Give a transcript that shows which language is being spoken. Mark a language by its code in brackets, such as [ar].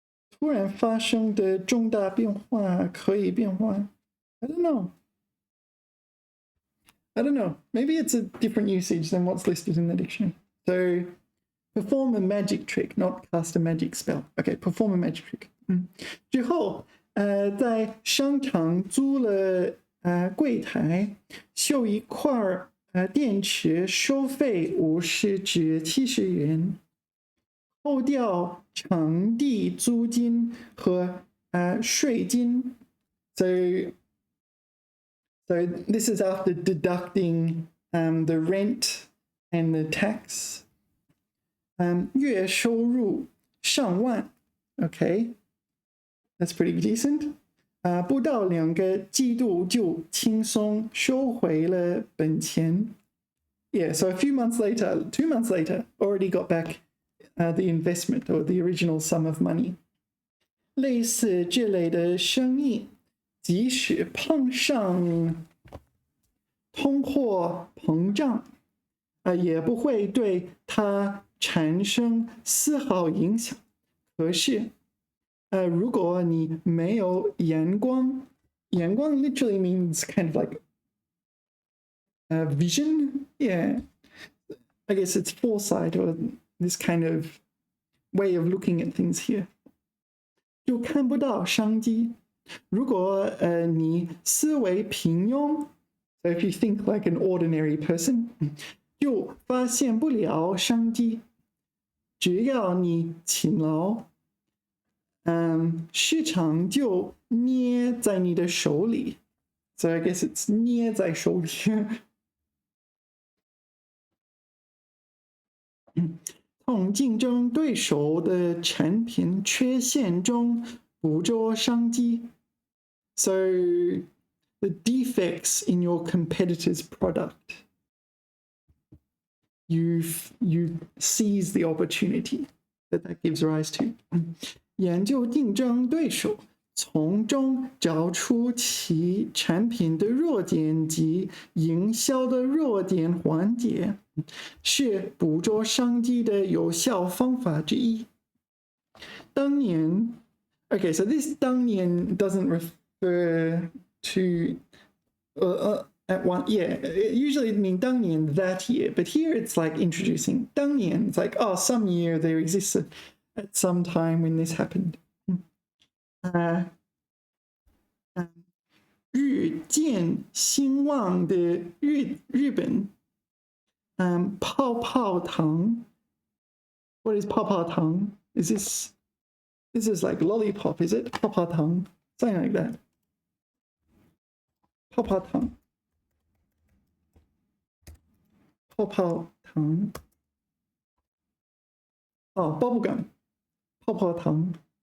[zh] 突然发生的重大变化可以变换. [en] I don't know. Maybe it's a different usage than what's listed in the dictionary. So, perform a magic trick, not cast a magic spell. Okay, perform a magic trick. [zh] 之后，在商场租了柜台，修一块电池，收费50至70元，扣掉场地租金和税金。 [en] So this is after deducting the rent and the tax. [zh] 月收入上万 [en] Okay, that's pretty decent. [zh] 不到2个季度就轻松收回了本钱。 [en] Yeah, so a few months later, 2 months later, already got back the investment or the original sum of money. [zh] 类似这类的生意，即使碰上通货膨胀，也不会对它产生丝毫影响。可是，如果你没有眼光，眼光 [en] literally means kind of like vision. Yeah, I guess it's foresight or this kind of way of looking at things here. [zh] 就看不到商机。如果你思维平庸 ， [en] so if you think like an ordinary person， [zh] 就发现不了商机。只要你勤劳，市场就捏在你的手里。 [en] So I guess it's [zh] 捏在手里。从竞争对手的产品缺陷中捕捉商机。 [en] So the defects in your competitor's product, you seize the opportunity that gives rise to. [zh] 研究竞争对手，从中找出其产品的弱点及营销的弱点环节，是捕捉商机的有效方法之一。 [en] 当年 Okay, so this 当年 doesn't refer to at one, yeah, usually it means 当年 that year, but here it's like introducing 当年, it's like, oh, some year there exists at some time when this happened. [zh] 日渐兴旺的日本，泡泡糖。 [en] What is 泡泡糖? Is this is like lollipop? Is it 泡泡糖?Something like that. [zh] 泡泡糖，泡泡糖。哦 ， [en] bubble gum， [zh] 泡泡糖。